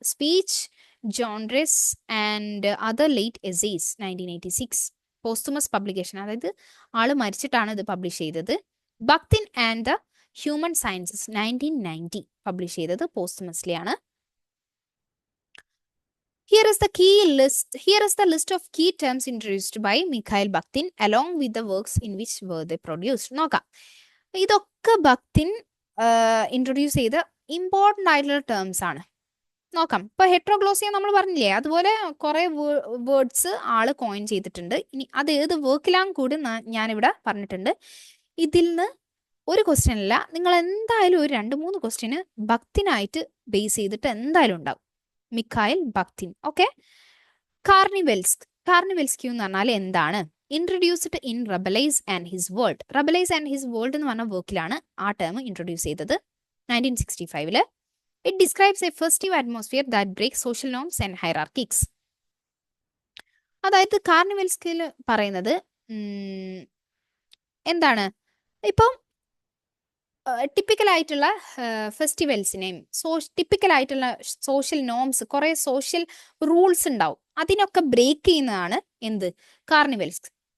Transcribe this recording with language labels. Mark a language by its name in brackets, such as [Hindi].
[English] Speech genres and other late essays 1986. [Malayalam] പോസ്റ്റുമസ് publication, അതായത് ആള് മരിച്ചിട്ടാണ് ഇത് പബ്ലിഷ് ചെയ്തത്. ബക്തിൻ and the human sciences 1990 publish ചെയ്തത് പോസ്റ്റുമസ്ലി ആണ്. [English] Here is the list of key terms introduced by Mikhail Bakhtin along with the works in which were they produced. [Malayalam] നോക്കാം, ഇതൊക്കെ ബക്തിൻ introduce ചെയ്ത important ആയിട്ടുള്ള ടേംസ് ആണ്. നോക്കാം. ഇപ്പൊ ഹെട്രോഗ്ലോസിയ നമ്മൾ പറഞ്ഞില്ലേ, അതുപോലെ കുറെ വേർഡ്സ് ആള് കോയിൻ ചെയ്തിട്ടുണ്ട്. ഇനി അത് ഏത് വർക്കിലാന്ന് കൂടി ഞാനിവിടെ പറഞ്ഞിട്ടുണ്ട്. ഇതിൽ നിന്ന് ഒരു ക്വസ്റ്റ്യൻ അല്ല, നിങ്ങൾ എന്തായാലും ഒരു 2-3 ക്വസ്റ്റ്യന് ബക്തിനായിട്ട് ബേസ് ചെയ്തിട്ട് എന്തായാലും ഉണ്ടാവും. മിഖായൽ ബക്തിൻ. ഓക്കെ, കാർണിവെൽസ്ക്യൂ എന്ന് പറഞ്ഞാൽ എന്താണ്? [English] Introduced in Rabelais and his world. [Malayalam] റബലൈസ് and his world എന്ന് പറഞ്ഞ വർക്കിലാണ് ആ ടേം ഇൻട്രൊഡ്യൂസ് ചെയ്തത് 1965. [English] It describes a festive atmosphere that breaks social norms and hierarchies. [Malayalam] അതായത് കാർണിവൽസ്കിൽ പറയുന്നത് എന്താണ്? ഇപ്പം ടിപ്പിക്കൽ ആയിട്ടുള്ള ഫെസ്റ്റിവൽസിനെയും ടിപ്പിക്കൽ ആയിട്ടുള്ള സോഷ്യൽ നോംസ്, കുറെ സോഷ്യൽ റൂൾസ് ഉണ്ടാവും, അതിനൊക്കെ ബ്രേക്ക് ചെയ്യുന്നതാണ് എന്ത്? കാർണിവൽസ്.